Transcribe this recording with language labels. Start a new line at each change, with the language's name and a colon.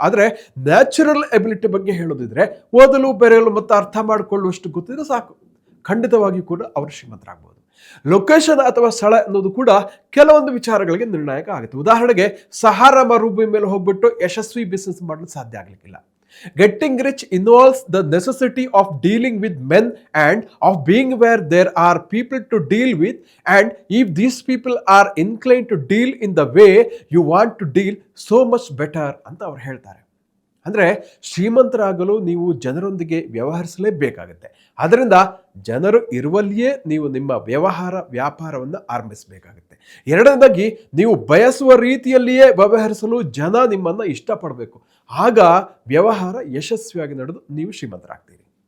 Kannada: ಆದರೆ natural ability ಬಗ್ಗೆ ಹೇಳೋದಿದ್ರೆ ಓದಲು, ಬರೆಯಲು ಮತ್ತು ಅರ್ಥ ಮಾಡಿಕೊಳ್ಳುವಷ್ಟು ಗೊತ್ತಿದ್ರೆ ಸಾಕು. ಖಂಡಿತವಾಗಿಯೂ ಕೂಡ ಅವರು ಶ್ರೀಮಂತರಾಗಬಹುದು. ಲೊಕೇಶನ್ ಅಥವಾ ಸ್ಥಳ ಅನ್ನೋದು ಕೂಡ ಕೆಲವೊಂದು ವಿಚಾರಗಳಿಗೆ ನಿರ್ಣಾಯಕ ಆಗುತ್ತೆ. ಉದಾಹರಣೆಗೆ ಸಹಾರಾ ಮರುಭೂಮಿ ಮೇಲೆ ಹೋಗ್ಬಿಟ್ಟು ಯಶಸ್ವಿ ಬಿಸ್ನೆಸ್ ಮಾಡಲು ಸಾಧ್ಯ ಆಗಲಿಕ್ಕಿಲ್ಲ.
English: Getting rich involves the necessity of dealing with men and of being where there are people to deal with, and if these people are inclined to deal in the way you want to deal, so much better
Kannada: ಅಂತ ಅವ್ರು ಹೇಳ್ತಾರೆ. ಅಂದರೆ ಶ್ರೀಮಂತರಾಗಲು ನೀವು ಜನರೊಂದಿಗೆ ವ್ಯವಹರಿಸಲೇಬೇಕಾಗುತ್ತೆ. ಅದರಿಂದ ಜನರು ಇರುವಲ್ಲಿಯೇ ನೀವು ನಿಮ್ಮ ವ್ಯಾಪಾರವನ್ನು ಆರಂಭಿಸಬೇಕಾಗುತ್ತೆ. ಎರಡನೇದಾಗಿ, ನೀವು ಬಯಸುವ ರೀತಿಯಲ್ಲಿಯೇ ವ್ಯವಹರಿಸಲು ಜನ ನಿಮ್ಮನ್ನು ಇಷ್ಟಪಡಬೇಕು. ಆಗ ವ್ಯವಹಾರ ಯಶಸ್ವಿಯಾಗಿ ನಡೆದು ನೀವು ಶ್ರೀಮಂತರಾಗ್ತೀರಿ.